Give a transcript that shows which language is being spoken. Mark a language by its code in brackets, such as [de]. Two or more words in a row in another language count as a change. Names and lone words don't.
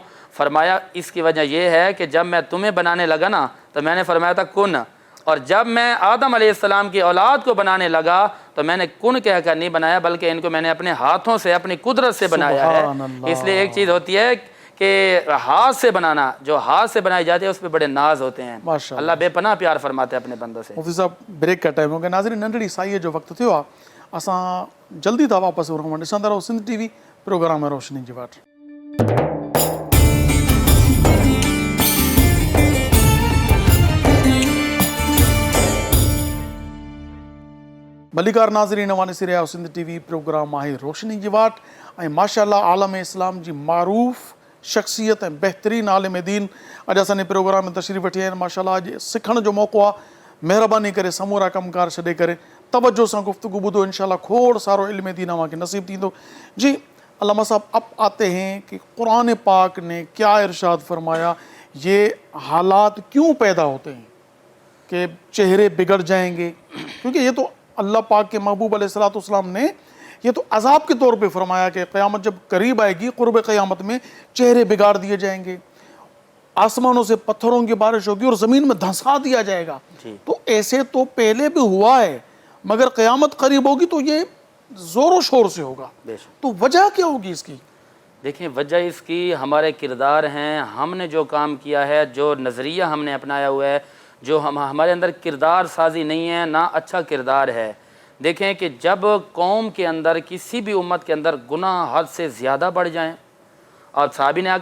[ur] فرمایا اس کی وجہ یہ ہے کہ جب میں تمہیں بنانے لگا نا تو میں نے فرمایا تھا کن, اور جب میں آدم علیہ السلام کی اولاد کو بنانے لگا تو میں نے کن کہہ کر نہیں بنایا بلکہ ان کو میں نے اپنے ہاتھوں سے اپنی قدرت سے بنایا ہے. اس لیے ایک چیز ہوتی ہے کہ ہاتھ سے بنانا, جو ہاتھ سے بنائی جاتی ہے اس پہ بڑے ناز ہوتے ہیں. اللہ بے پناہ پیار فرماتے ہیں اپنے بندوں سے. مفتی صاحب بریک کا ٹائم ہو گیا. [sd] ناظرین ننڈڑی سائیے جو وقت تھو اساں جلدی تھا واپس ورہوں ॾिसंदा रहो सिंध टीवी प्रोग्राम है रोशनी जी वाट. मलिकार नाज़रीन वाने सिरे आओ सिंध टीवी प्रोग्राम आहे रोशनी जी वाट ऐं माशाअल्लाह आलम इस्लाम जी मारूफ़ शख्सियत ऐं बहितरीन आलिम दीन अॼु असांजे प्रोग्राम में तशरीफ़ वठी आहिनि. माशाअल्लाह अॼु सिखण जो मौक़ो आहे. महिरबानी करे समूरा कमकार छॾे करे तवज्जो सां गुफ्तगू ॿुधो. इंशाअल्लाह खोड़ सारो इल्म दीन अव्हांखे नसीब थींदो. [ur] جی علامہ صاحب اب آتے ہیں کہ قرآن پاک نے کیا ارشاد فرمایا، یہ حالات کیوں پیدا ہوتے ہیں کہ چہرے بگڑ جائیں گے، کیونکہ یہ تو اللہ پاک کے محبوب علیہ السلام نے یہ تو عذاب کے طور پہ فرمایا کہ قیامت جب قریب آئے گی، قرب قیامت میں چہرے بگاڑ دیے جائیں گے، آسمانوں سے پتھروں کی بارش ہوگی اور زمین میں دھنسا دیا جائے گا. تو ایسے تو پہلے بھی ہوا ہے مگر قیامت قریب ہوگی تو یہ زوروں شور سے ہوگا. تو وجہ کیا ہوگی اس کی? دیکھیں وجہ اس کی ہمارے کردار ہیں، ہم نے جو کام کیا ہے، جو نظریہ ہم نے اپنایا ہوا ہے، جو ہمارے اندر کردار سازی نہیں ہے، نہ اچھا کردار ہے۔ دیکھیں کہ جب قوم کے اندر کسی بھی امت کے اندر گناہ حد سے زیادہ بڑھ جائیں، اور صحابی نے آ